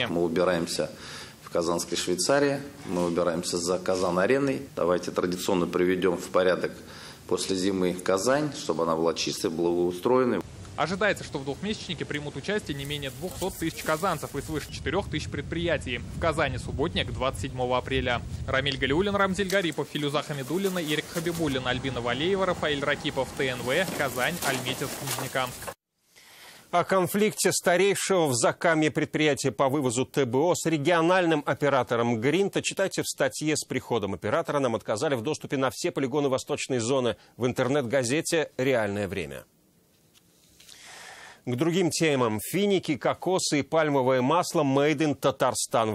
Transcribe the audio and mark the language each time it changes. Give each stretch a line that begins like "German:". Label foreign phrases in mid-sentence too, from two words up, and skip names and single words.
Russian: Мы убираемся в Казанской Швейцарии, мы убираемся за Казан-ареной. Давайте традиционно приведем в порядок после зимы Казань, чтобы она была чистой, благоустроенной. Ожидается, что в двухмесячнике примут участие не менее 200 тысяч казанцев и свыше 4 тысяч предприятий. В Казани субботник 27 апреля. Рамиль Галиулин, Рамзель Гарипов, Филюза Хамидуллина, Ирик Хабибуллин, Альбина Валеева, Рафаэль Ракипов, ТНВ, Казань, Альметьевск, Нижнекамск. О конфликте старейшего в Закамье предприятия по вывозу ТБО с региональным оператором Гринта читайте в статье. С приходом оператора нам отказали в доступе на все полигоны восточной зоны в интернет-газете «Реальное время». К другим темам. Финики, кокосы и пальмовое масло
English: «Made in
Russian: Татарстан».